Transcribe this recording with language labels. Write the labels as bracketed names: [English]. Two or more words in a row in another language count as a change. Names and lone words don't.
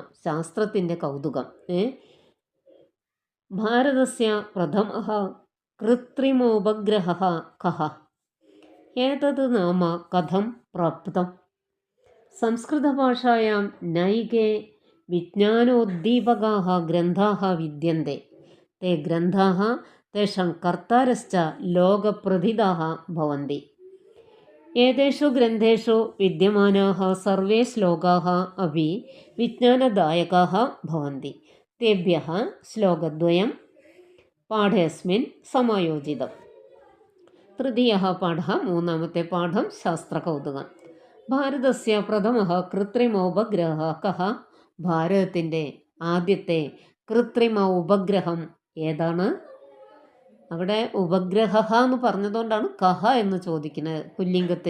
[Malayalam] ശാസ്ത്രത്തിൻ്റെ കൗതുകം. [Sanskrit] ഭാരതസ്യ പ്രഥമഃ കൃത്രിമോപഗ്രഹഃ കഃ? ഏതത് നാമ കഥം പ്രാപ്തം? സംസ്കൃതഭാഷായാം നൈകേ വിജ്ഞാനോദ്ദീപകാः ഗ്രന്ഥാः വിദ്യन्ते. ते ग्रन्थाः तेषां कर्तारश्च लोकप्रथिताः भवन्ति. एतेषु ग्रन्थेषु विद्यमानाः सर्वे श्लोकाः अपि विज्ञानदायकाः भवन्ति. तेभ्यः श्लोकद्वयं पाठेऽस्मिन् समायोजितम्. तृतीयः पाठः, [Malayalam] 3ാമത്തെ പാഠം ശാസ്ത്രകൗതുകം. [Sanskrit] ഭാരതസ്യ പ്രഥമഃ കൃത്രിമോപഗ്രഹഃ കഃ? [Malayalam] ഭാരതത്തിൻ്റെ ആദ്യത്തെ കൃത്രിമ ഉപഗ്രഹം ഏതാണ്? അവിടെ ഉപഗ്രഹ എന്ന് പറഞ്ഞതുകൊണ്ടാണ് കഹ എന്ന് ചോദിക്കുന്നത് പുല്ലിംഗത്തിൽ.